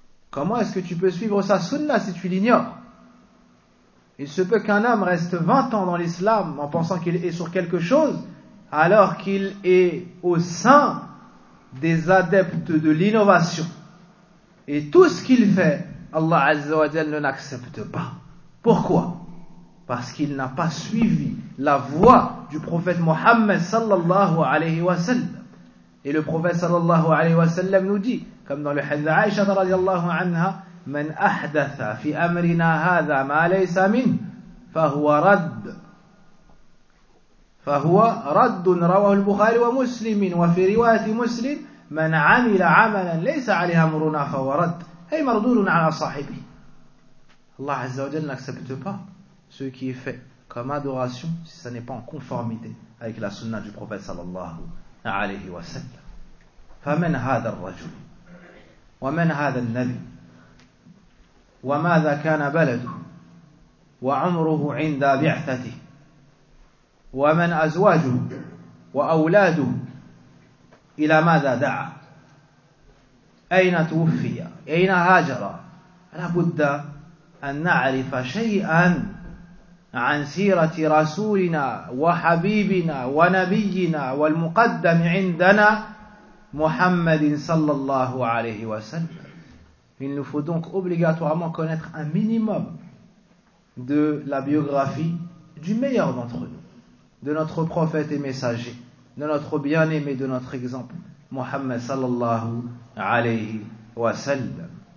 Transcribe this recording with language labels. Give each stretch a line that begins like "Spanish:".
French: Comment est-ce que tu peux suivre sa sunna si tu l'ignores? Il se peut qu'un homme reste 20 ans dans l'islam en pensant qu'il est sur quelque chose, alors qu'il est au sein des adeptes de l'innovation. Et tout ce qu'il fait, Allah Azza wa Jalla ne l'accepte pas. Pourquoi? Parce qu'il n'a pas suivi la voie du prophète Mohammed sallallahu alayhi wa sallam. Et le prophète sallallahu alayhi wa sallam nous dit, comme dans le hadith d'Aïcha radiallahu anha,
Arabic: من أحدث في أمرنا هذا ما ليس منه فهو رد رواه البخاري ومسلم وفي رواية مسلم من عمل عملا ليس عليه أمرنا فهو رد أي مردود على صاحبه.
French: الله عز وجل n'accepte pas ce qui est fait comme adoration si ce n'est pas en conformité avec la sunna du prophète sallallahu alayhi wa sallam.
Arabic: فمن هذا الرجل ومن هذا النبي وماذا كان بلده وعمره عند بعثته ومن أزواجه وأولاده إلى ماذا دعا أين توفي أين هاجر. لابد أن نعرف شيئا عن سيرة رسولنا وحبيبنا ونبينا والمقدم عندنا محمد صلى الله عليه وسلم.
French: Il nous faut donc obligatoirement connaître un minimum de la biographie du meilleur d'entre nous, de notre prophète et messager, de notre bien-aimé, de notre exemple, Mohammed sallallahu alayhi wa sallam.